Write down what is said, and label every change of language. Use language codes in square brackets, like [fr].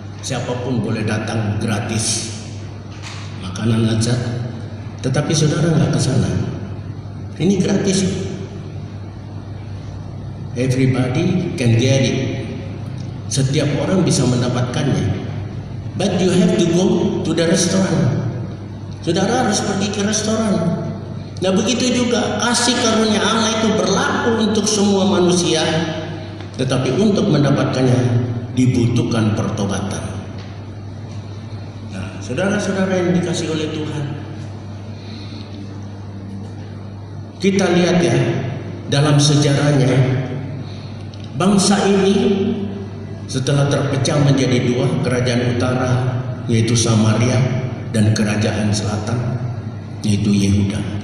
[id] Siapapun boleh datang gratis, makanan lezat. Tetapi saudara nggak ke sana. Ini gratis. [en] Everybody can get it. [id] Setiap orang bisa mendapatkannya. [en] But you have to go to the restaurant. [id] Saudara harus pergi ke restoran. Nah, begitu juga kasih karunia Allah itu berlaku untuk semua manusia. Tetapi untuk mendapatkannya dibutuhkan pertobatan. Nah, saudara-saudara yang dikasihi oleh Tuhan, kita lihat ya, dalam sejarahnya bangsa ini setelah terpecah menjadi dua, kerajaan utara yaitu Samaria dan kerajaan selatan yaitu Yehuda.